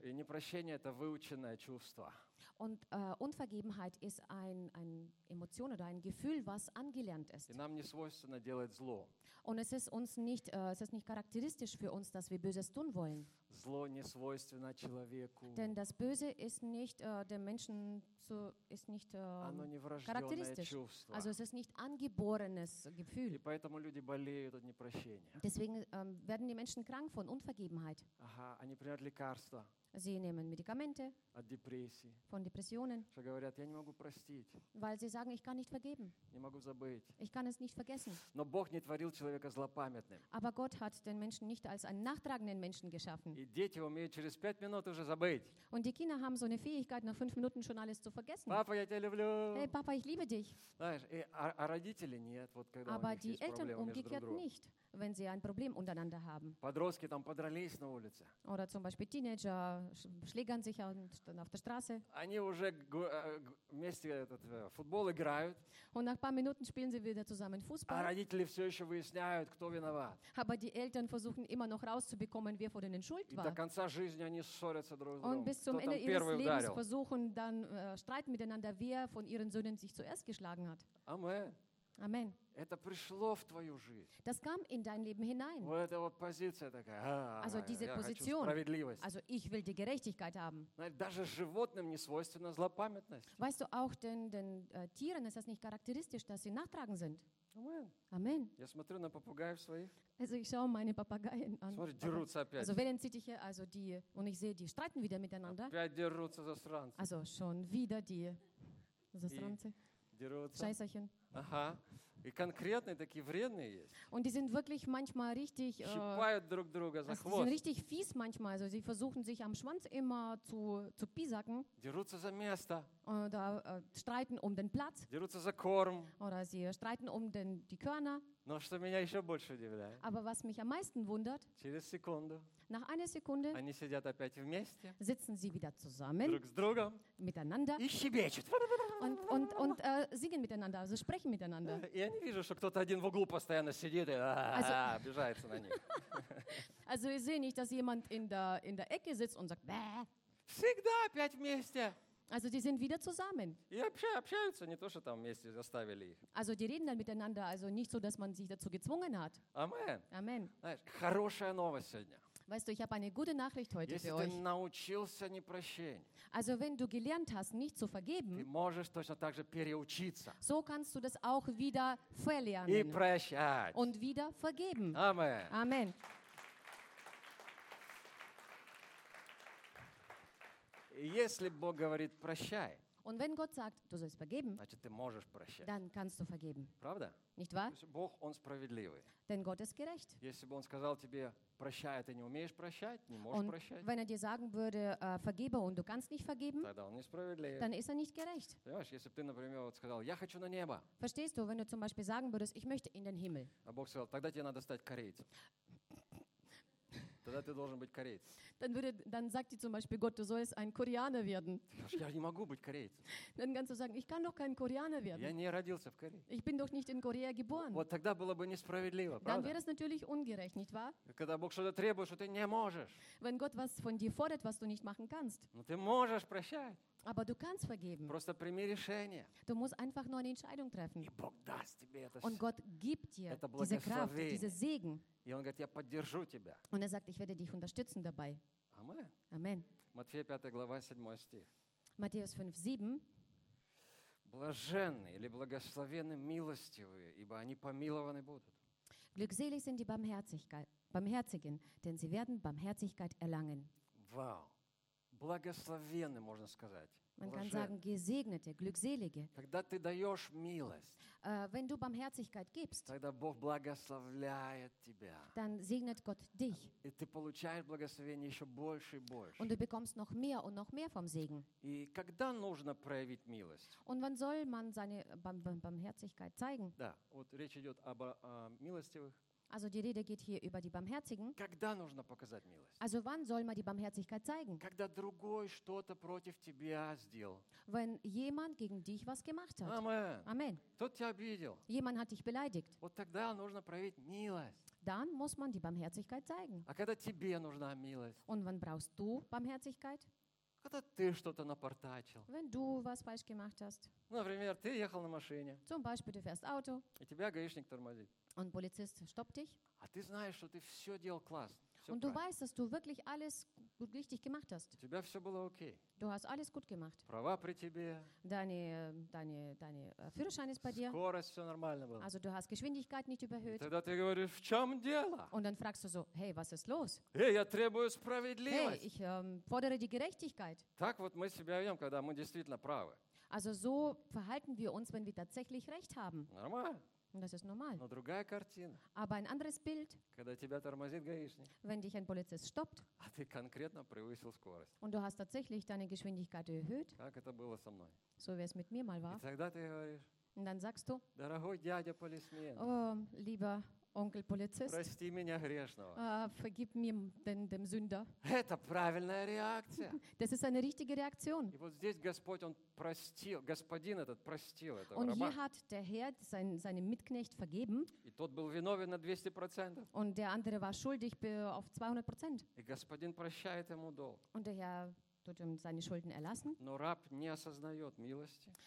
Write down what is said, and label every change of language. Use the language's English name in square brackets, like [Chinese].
[Russian] И непрощение – это выученное чувство. [German] Und Unvergebenheit ist ein Emotion oder ein Gefühl, was angelernt ist. [Russian] И нам не свойственно делать зло. [German] Und es ist uns nicht, es ist nicht charakteristisch für uns, dass wir Böses tun wollen. [Russian] Зло не свойственно человеку. [German] Denn das Böse ist nicht dem Menschen zu, ist nicht charakteristisch. [Russian] Чувство. [German] Also es ist nicht angeborenes Gefühl. [Russian] И поэтому люди болеют от непрощения. [German] Deswegen werden die Menschen krank von Unvergebenheit. [Russian] Aha, они принимают лекарства. [German] Sie nehmen Medikamente [Russian] от депрессии. [German] Von Depressionen. [Russian] Что говорят, я не могу простить. [German] Weil sie sagen, ich kann nicht vergeben. [Russian] Не могу забыть. [German] Ich kann es nicht vergessen. [Russian] Но Бог не творил человека злопамятным. [German] Aber Gott hat den Menschen nicht als einen nachtragenden Menschen geschaffen. [Russian] И дети умеют через 5 минут уже забыть. [German] Und die Kinder haben so eine Fähigkeit, nach 5 Minuten schon alles zu vergessen. [Russian] Papa, я тебя люблю. [German] Hey, Papa, ich liebe dich. [Russian] Знаешь, и, а родители нет, вот когда [German] Aber [Russian] у них [German] die [Russian] есть [German] Eltern [Russian] проблемы [German] umgekehrt [Russian] между друг другом. [German] Nicht. wenn sie ein Problem untereinander haben. [Russian] Подростки там подрались на улице. [German] Oder zum Beispiel Teenager schlägern sich auf der Straße. [Russian] Они уже вместе этот футбол играют. [German] Und nach ein paar Minuten spielen sie wieder zusammen Fußball. [Russian] А родители все еще выясняют, кто виноват. [German] Aber die Eltern versuchen immer noch rauszubekommen, wer vor denen schuld war. [Russian] И до конца жизни они ссорятся друг с другом. [German] Und bis zum Ende ihres Lebens versuchen dann streiten miteinander, wer von ihren Söhnen sich zuerst geschlagen hat. Amen. Amen. [Russian] Это пришло в твою жизнь. [German] Das kam in dein Leben hinein. [Russian] Вот эта вот позиция такая. [German] Also diese Position. Also ich will die Gerechtigkeit haben. [Russian] Даже животным не свойственна злопамятность. [German] Weißt du auch, den Tieren ist das nicht charakteristisch, dass sie nachtragend sind. Amen. Amen. [Russian] Я смотрю на попугаев своих. [German] Also ich schaue meine Papageien an. [Russian] Смотри, дерутся опять. [German] Also während sieht ich hier also die und ich sehe die streiten wieder miteinander. [Russian] Опять дерутся засранцы. [German] Also schon wieder die [Russian] засранцы. [German] Scheißerchen. Ага. [Russian] И конкретные такие вредные есть. [German] Und die sind wirklich manchmal richtig [Russian] щипают друг друга за хвост. [German] Sind richtig fies manchmal, also sie versuchen sich am Schwanz immer zu piesacken. [Russian] Дерутся за место. [German] Oder streiten um den Platz. [Russian] Дерутся за корм. [German] Oder sie streiten um die Körner. [Russian] Но что меня еще больше удивляет? [German] Aber was mich am meisten wundert. [Russian] Через секунду. [German] Nach einer Sekunde. [Russian] Они сидят опять вместе. [German] Sitzen sie wieder zusammen. [Russian] Друг с другом. [German] Miteinander. [Russian] И щебечут. [German] Und singen miteinander, also sprechen miteinander. [Russian] Я не вижу, что кто-то один в углу постоянно сидит и обижается на них. [German] Also ich sehe nicht, dass jemand in der Ecke sitzt und sagt. Bäh. [Russian] Всегда опять вместе. [German] Also die sind wieder zusammen. [Russian] Общаются, не то, что там вместе заставили их. [German] Also die reden dann miteinander, also nicht so, dass man sich dazu gezwungen hat. Amen. Amen. [Russian] Знаешь, хорошая новость сегодня. [German] Weißt du, ich habe eine gute Nachricht heute [Russian] Если [German] für euch. [Russian] Научился непрощению, [German] also wenn du gelernt hast, nicht zu vergeben, [Russian] ты можешь точно так же переучиться, [German] so kannst du das auch wieder verlernen. [Russian] И прощать. [German] Und wieder vergeben. Amen. Amen. [Russian] Если Бог говорит прощай, [German] und wenn Gott sagt, du sollst vergeben, [Russian] значит, ты можешь прощать. [German] Dann kannst du vergeben. [Russian] Правда? [German] Nicht wahr? [Russian] Бог, он справедливый. [German] Denn Gott ist gerecht. [Russian] Если бы он сказал тебе, прощай, ты не умеешь прощать, не можешь [German] und [Russian] прощать. [German] Wenn er dir sagen würde, vergebe und du kannst nicht vergeben, [Russian] тогда он не справедливый. [German] Dann ist er nicht gerecht. [Russian] Понимаешь, если бы ты, например, вот сказал, я хочу на небо. [German] Verstehst du, wenn du zum Beispiel sagen würdest, ich möchte in den Himmel. [Russian] А Бог сказал, тогда тебе надо стать корейцем. Тогда ты должен быть кореец. [German] Dann sagt dir zum Beispiel Gott, du sollst ein Koreaner werden. [Russian] Я не могу быть кореец. [German] Dann kannst du sagen, ich kann doch kein Koreaner werden. [Russian] Я не родился в Корее. [German] Ich bin doch nicht in Korea geboren. [Russian] Вот тогда было бы несправедливо, правда? [German] Dann wäre es natürlich ungerecht, nicht wahr? [Russian] Когда Бог что-то требует, что ты не можешь. [German] Wenn Gott was von dir fordert, was du nicht machen kannst. [Russian] Но ты можешь прощать. [German] Aber du kannst vergeben. [Russian] Просто прими решение. [German] Du musst einfach nur eine Entscheidung treffen. [Russian] И Бог даст тебе это. [German] Und Gott gibt dir diese Kraft, diese Segen. [Russian] И он говорит, я поддержу тебя. [German] Und er sagt, ich werde dich unterstützen dabei. Amen. Amen. [Russian] Матфея 5, глава 7 стих. [German] Matthäus 5, 7. [Russian] Блаженны или благословенны милостивые, ибо они помилованы будут. [German] Glückselig sind die Barmherzigen, denn sie werden Barmherzigkeit erlangen. Wow. [Russian] Благословенны, можно сказать. [German] Man kann sagen, gesegnete, glückselige. [Russian] Когда ты даешь милость, [German] wenn du Barmherzigkeit gibst, [Russian] тогда Бог благословляет тебя. [German] Dann segnet Gott dich. [Russian] И ты получаешь благословение еще больше и больше. [German] Und du bekommst noch mehr und noch mehr vom Segen. [Russian] И когда нужно проявить милость? [German] Und wann soll man seine Barmherzigkeit zeigen? [Russian] Да, вот речь идет об милостивых. [German] Also die Rede geht hier über die Barmherzigen. [Russian] Когда нужно показать милость? [German] Also wann soll man die Barmherzigkeit zeigen? [Russian] Когда другой что-то против тебя сделал. [German] Wenn jemand gegen dich was gemacht hat. Amen. Amen. [Russian] Тот тебя обидел. [German] Jemand hat dich beleidigt. [Russian] Вот тогда нужно проявить милость. [German] Dann muss man die Barmherzigkeit zeigen. [Russian] А когда тебе нужна милость? [German] Und wann brauchst du Barmherzigkeit? [Russian] Когда ты что-то напортачил. [German] Wenn du was falsch gemacht hast. [Russian] Например, ты ехал на машине. [German] Zum Beispiel, du fährst Auto. [Russian] И тебя гаишник тормозит. [German] Und Polizist stoppt dich. [Russian] А ты знаешь, что ты все делал классно. Все [German] und [Russian] правильно. [German] Du weißt, dass du wirklich alles richtig gemacht hast. [Russian] У тебя все было окей. [German] Du hast alles gut gemacht. [Russian] Права при тебе. [German] Deine Führerschein ist bei dir. [Russian] Скорость все нормально было. [German] Also du hast Geschwindigkeit nicht überhöht. [Russian] Тогда ты говоришь, в чем дело? [German] Und dann fragst du so, hey, was ist los? [Russian] Hey, я требую справедливость. [German] Hey, ich fordere die Gerechtigkeit. [Russian] Так вот мы себя ведем, когда мы действительно правы. [German] Also so verhalten wir uns, wenn wir tatsächlich recht haben. [Russian] Нормально. [German] Und das ist normal. [Russian] Но другая картина. [German] Aber ein anderes Bild. [Russian] Когда тебя тормозит гаишник. [German] Wenn dich ein Polizist stoppt. [Russian] А ты конкретно превысил скорость. [German] Und du hast tatsächlich deine Geschwindigkeit erhöht. [Russian] Как это было со мной? [German] So wie es mit mir mal war. [Russian] И тогда ты говоришь. [German] Und dann sagst du. [Russian] Дорогой дядя полисмен. [German] Oh, lieber Onkel Polizist. [Russian] Прости меня грешного. [German] Vergib mir dem Sünder. [Russian] Это правильная реакция. [German] Das ist eine richtige Reaktion. [Russian] И вот здесь Господь, он простил, Господин этот простил этого [German] und [Russian] раба. [German] Hier hat der Herr seinem Mitknecht vergeben. [Russian] И тот был виновен на 200%. [German] Und der andere war schuldig auf 200%. [Russian] И Господин прощает ему долг. [German] Und der Herr tut ihm seine Schulden erlassen. [Russian] Но раб не осознает милости.